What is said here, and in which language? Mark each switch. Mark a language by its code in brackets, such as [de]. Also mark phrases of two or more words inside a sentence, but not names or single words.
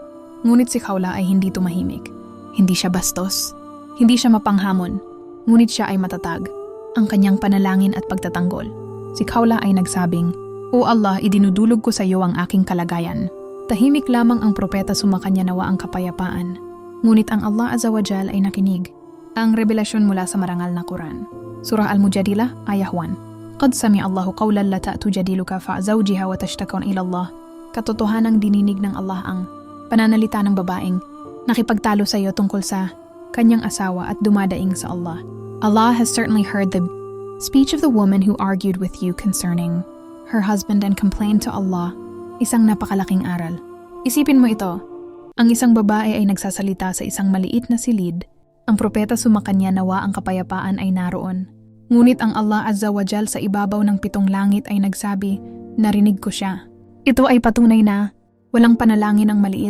[tl] Ngunit si Khawlah ay hindi tumahimik. Hindi siya bastos, hindi siya mapanghamon, ngunit siya ay matatag. Ang kanyang panalangin at pagtatanggol. Si Khawlah ay nagsabing, O Allah, idinudulog ko sa iyo ang aking kalagayan. Tahimik lamang ang propeta, sumakanya nawa ang kapayapaan. Ngunit ang Allah [ar] عز وجل [tl] ay nakinig. Ang revelasyon mula sa marangal na Quran. Surah Al-Mujadilah, Ayah 1. [ar] قد سمع الله قولا التي تجادلك في زوجها وتشتكي إلى الله. [tl] Katotohanang dininig ng Allah ang pananalita ng babaeng nakipagtalo sa iyo tungkol sa kanyang asawa at dumadaing sa Allah. [en] Allah has certainly heard the speech of the woman who argued with you concerning her husband and complained to Allah. [tl] Isang napakalaking aral. Isipin mo ito, ang isang babae ay nagsasalita sa isang maliit na silid. Ang propeta, sumakanya nawa ang kapayapaan, ay naroon. Ngunit ang Allah [ar] عز وجل [tl] sa ibabaw ng 7 langit ay nagsabi, narinig ko siya. Ito ay patunay na walang panalangin ang maliit.